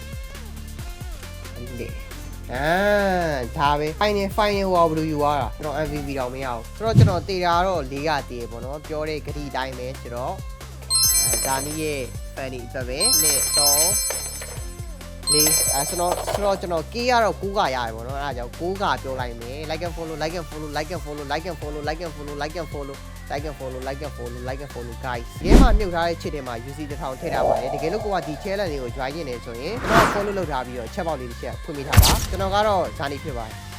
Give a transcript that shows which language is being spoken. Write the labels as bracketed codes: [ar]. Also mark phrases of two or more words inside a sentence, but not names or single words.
[my] ဒါပဲ final ဟောဘယ်လိုယူရတာကျွန်တော် MVP တော့မရဘူးဆိုတော့ကျွန်တော်တေတာတော့၄ကတည်ပေါ့နော်ပြောတဲ့ဂတိ တိုင်းပဲဆိုတော့ဒါနီးရဲ့ fan အတွက်ပဲနဲ့တော့လေးဆိုတော့ကျွန်တော်ကေးရတော့9ကရတယ်ပေါ့နော်အဲဒါကြောင့်9ကပြောလိုက်မယ် [en] like and follow like and follow like and follow like and follow like and follow like and follow like and follow like and follow like and follow guys [my] ဒီမှာမြုပ်ထားတဲ့ချစ်တွေမှာ UC 1000ထည့်ထားပါတယ်တကယ်လို့ကိုကဒီ challenge တွေကို join နေတယ်ဆိုရင်ကျွန်တော် follow လုပ်ထားပြီးတော့ချက်ပေါက်လေးတစ်ချက်ဖွင့်ပေးထားပါကျွန်တော်ကတော့ဇာနီဖြစ်ပါတယ်